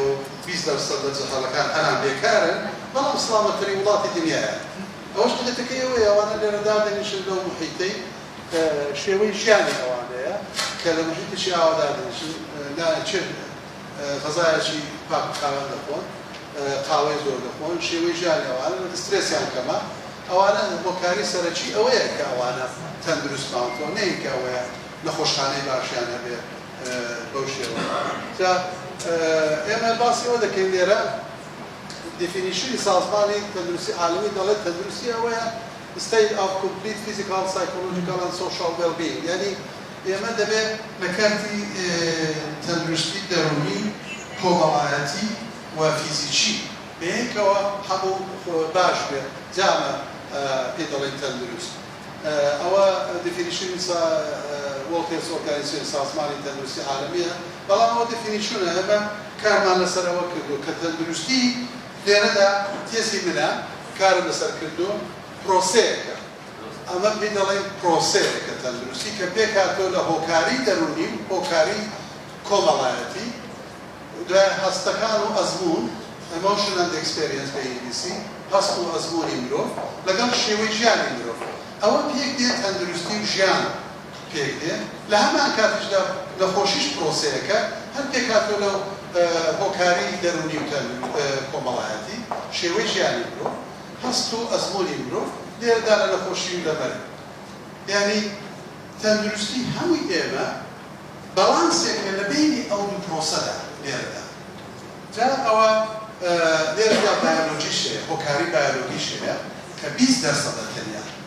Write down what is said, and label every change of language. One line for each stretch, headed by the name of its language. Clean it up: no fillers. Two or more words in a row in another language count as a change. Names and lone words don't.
Central Kurdish: و 20% لە جەهەڵەکان هەران بێکارن بەڵام سڵامەتترین وڵاتی دنیایە ئەوەش دەتەکەی ئەوەیە ئەوانە لێرەدا دەنیشن لەو محیطەی شێوەی ژیانی ئەوانەیە کە لە محیطێکی ئاوادا دەنیشن چێت غەزایەکی پاکخاوە دەخۆن قاوەی زۆر دەخۆن شێوەی ژیانی ئەوانە سترێسیان کەمە ئەوانە هۆکاری سەرەکی ئەوەیە کە ئەوانە تەندروست ماوەتەوە نەیەکە ئەوەیە نەخۆشخانەی باشیان هەبێ بەو شێوە جا ئێمە باسی ئەوە دەکەین لێرە دیفینیشنی سازمانی تەندروستی عالمی دەڵێت تەندروستی ئەوەیە
English: state of complete physical, psychological and social well-being
Central Kurdish: یعنی ئێمە دەبێت لە کاتی تەندروستی دەرونی کۆمەڵایەتی و فیزیکی بەیەکەوە هەموو باش بێت جامە پێ دەڵێن تەندروست ئەوە دیفینیشنی
English: World Health Organization
Central Kurdish: سازمانی تەندروستی عالمیە بەڵام ئەوە دیفینیشنە ئێمە کارمان لەسەرەوە کردو کە تەندروستی لێرەدا تێزی منە کارم لەسەر کردو پرۆسەیەکە ئەمە پێ دەڵێن پرۆسەیەکە تەندروستی کە پێکاتەوە لە هۆکاری دەرونی هۆکاری کۆمەڵایەتی دوای هەستەکان و ئەزمون
English: emotion and experience
Central Kurdish: بە ئینگلیسی هەست و ئەزموونی مرۆڤ لەگەڵ شێوەی ژیانی مرۆڤ ئەوە پێک دێت تەندروستی و ژیان پێک دێت لە هەمان کاتیشدا نەخۆشیش پرۆسەیەکە هەر پێکاتەوە لەو هۆکاری دەرونی و کۆمەڵایەتی شێوەی ژیانی مرۆڤ هەست و ئەزموونی مرۆڤ لێرەدا لە نەخۆشی و لەبەر یعنی تەندروستی هەمووی ئێمە بەڵانسێکە لە بینی ئەو دوو پرۆسەدا لێرەدا جا ئەوە لێرەدا بایۆلۆژیش هەیە هۆکاری بایۆلۆژیش هەیە کە 20% تەنیا